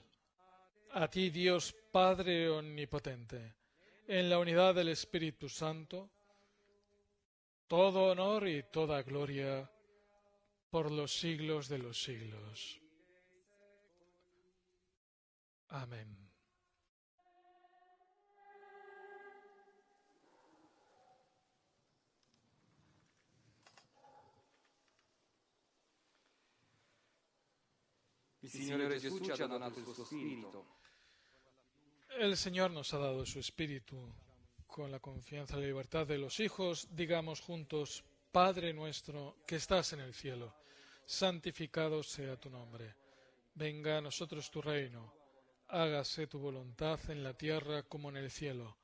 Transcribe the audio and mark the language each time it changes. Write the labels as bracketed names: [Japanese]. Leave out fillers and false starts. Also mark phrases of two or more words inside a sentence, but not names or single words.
[Spanish] A ti, Dios Padre omnipotente, en la unidad del Espíritu Santo, todo honor y toda gloria por los siglos de los siglos. Amén. [Italian] Il Signore Gesù ci ha donato il suo Spirito. [Spanish] El Señor nos ha dado su Espíritu. Con la confianza y la libertad de los hijos, digamos juntos: Padre nuestro que estás en el cielo, santificado sea tu nombre. Venga a nosotros tu reino. Hágase tu voluntad en la tierra como en el cielo.